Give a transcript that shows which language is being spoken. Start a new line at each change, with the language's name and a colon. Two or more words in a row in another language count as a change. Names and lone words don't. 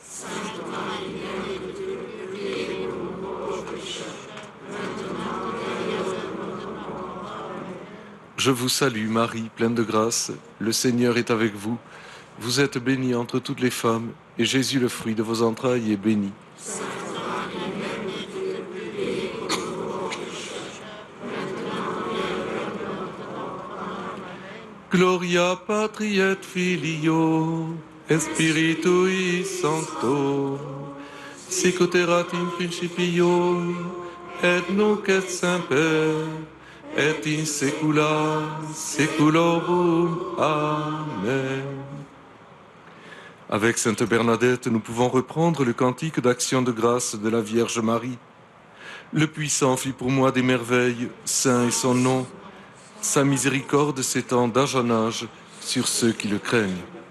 French: Je vous salue Marie, pleine de grâce, le Seigneur est avec vous. Vous êtes bénie entre toutes les femmes, et Jésus, le fruit de vos entrailles, est béni.
Latin: Gloria Patri et Filio, et Spiritui Sancto, sicut erat in principio, et nunc et semper, et in saecula saeculorum. Amen.
French: Avec Sainte Bernadette, nous pouvons reprendre le cantique d'action de grâce de la Vierge Marie. Le Puissant fit pour moi des merveilles, saint est son nom. Sa miséricorde s'étend d'âge en âge sur ceux qui le craignent.